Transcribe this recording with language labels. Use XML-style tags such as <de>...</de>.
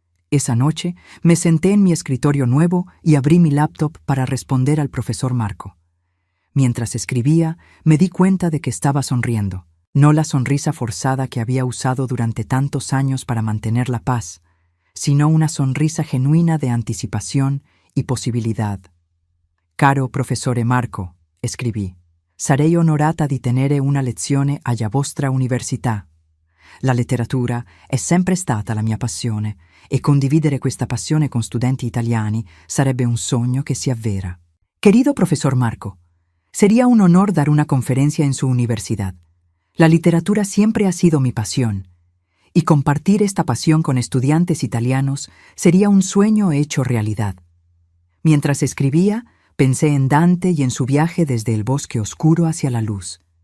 <es>Esa noche me senté en mi escritorio nuevo y abrí mi laptop para responder al profesor Marco. Mientras escribía, me di cuenta de que estaba sonriendo, no la sonrisa forzada que había usado durante tantos años para mantener la paz, sino una sonrisa genuina de anticipación y posibilidad.</es> <it>«Caro professore Marco»,</it> <es>escribí,</es> <it>«sarei onorata di tenere una lezione alla vostra università. La letteratura è sempre stata la mia passione e condividere questa passione con studenti italiani sarebbe un sogno che si avvera».</it> <es>«Querido profesor Marco, sería un honor dar una conferencia en su universidad. La literatura siempre ha sido mi pasión, y compartir esta pasión con estudiantes italianos sería un sueño hecho realidad». Mientras escribía, pensé en Dante y en su viaje desde el bosque oscuro hacia la luz.</es>